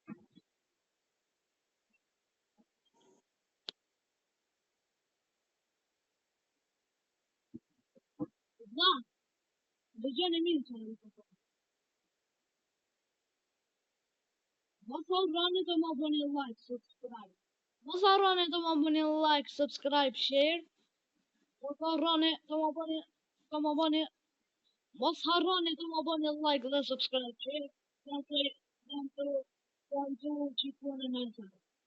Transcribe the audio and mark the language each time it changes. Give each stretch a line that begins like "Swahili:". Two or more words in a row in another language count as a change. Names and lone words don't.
Albanian: Da, dëgjoni mirë që në të mos harroni të më bëni
English: like, subscribe.
Albanian: Mos harroni të më bëni
English: like, subscribe, share.
Albanian: Mos harroni të më bëni Mos harroni të më bëni like dhe
English: subscribe, share.
Albanian: Jam të gjithë në